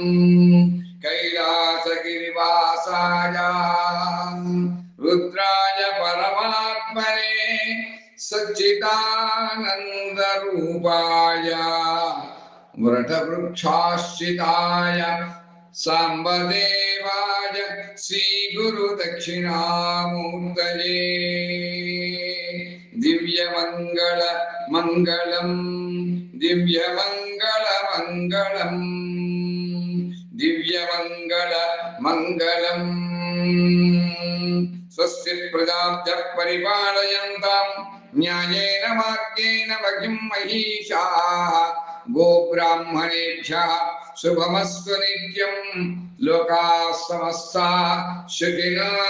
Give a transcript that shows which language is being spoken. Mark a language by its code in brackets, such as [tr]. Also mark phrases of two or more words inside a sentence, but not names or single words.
[sa] కైలాసగిరివాసాయ రుద్రాయ పరమాత్మనే సచ్చిదానంద రూపాయ వృషవృక్షాశ్రితాయ సాంబదేవాయ శ్రీ గురు దక్షిణామూర్తయే దివ్యమంగళ మంగళం దివ్యమంగళ మంగళం దివ్యమంగళ మంగళం స్వస్తి ప్రజాభ్యః పరిపాలయంతాం న్యాయేన మార్గేణ మహిం మహీషాః గోబ్రాహ్మణేభ్యः శుభమస్తు నిత్యం లోకాః సమస్తాః సుఖినో